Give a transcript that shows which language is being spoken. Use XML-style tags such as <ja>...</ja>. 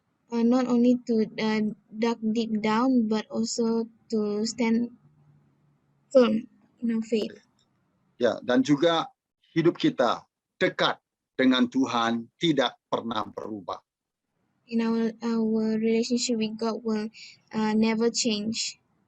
<en>Not only to dig down, but also to stand firm in our faith.</en> <ms>Ya, dan juga hidup kita dekat dengan Tuhan tidak pernah berubah.</ms> <en>In our relationship with God will never change.</en>